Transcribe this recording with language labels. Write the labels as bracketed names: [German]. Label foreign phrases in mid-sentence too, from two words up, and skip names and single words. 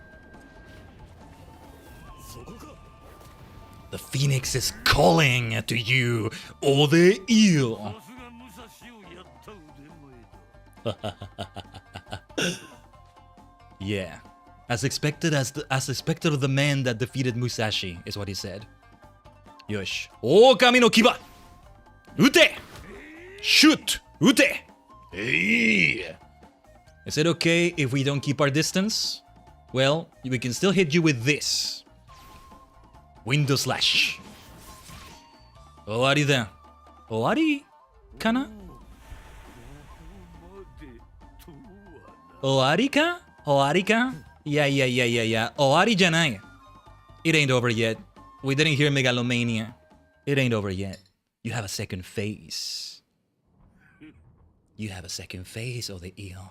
[English] The Phoenix is calling to you, all the eel. Yeah, as expected of the man that defeated Musashi, is what he said. Yosh. [Japanese] Oh, Kami no Kiba! Ute! [English] Shoot! Ute! Hey! Is it okay if we don't keep our distance? Well, we can still hit you with this. Window slash. [Japanese] Owari da. Owari? Kana? Owari ka? Owari ka? Yeah. Owari janai. [English] It ain't over yet. We didn't hear Megalomania. It ain't over yet. You have a second phase. You have a second phase of the eel.